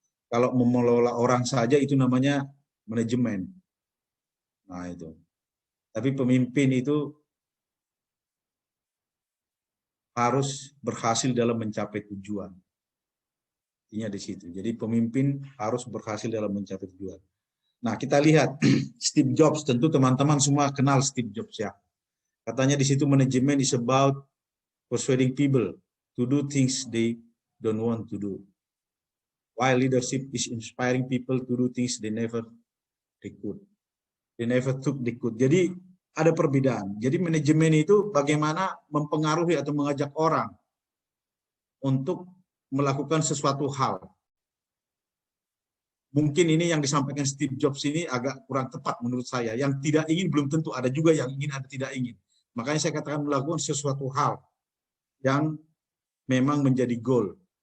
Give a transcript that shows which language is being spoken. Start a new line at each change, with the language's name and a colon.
Indonesian: Kalau mengelola orang saja itu namanya manajemen. Nah itu. Tapi pemimpin itu harus berhasil dalam mencapai tujuan. Intinya di situ. Jadi pemimpin harus berhasil dalam mencapai tujuan. Nah, kita lihat Steve Jobs, tentu teman-teman semua kenal Steve Jobs ya. Katanya di situ manajemen
English: is about persuading people to do things they don't want to do. While leadership is inspiring people to do things they never could. They never took they could.
Indonesian: Jadi ada perbedaan. Jadi manajemen itu bagaimana mempengaruhi atau mengajak orang untuk melakukan sesuatu hal. Mungkin ini yang disampaikan Steve Jobs ini agak kurang tepat menurut saya. Yang tidak ingin belum tentu, ada juga yang ingin, ada tidak ingin. Makanya saya katakan melakukan sesuatu hal yang memang menjadi goal.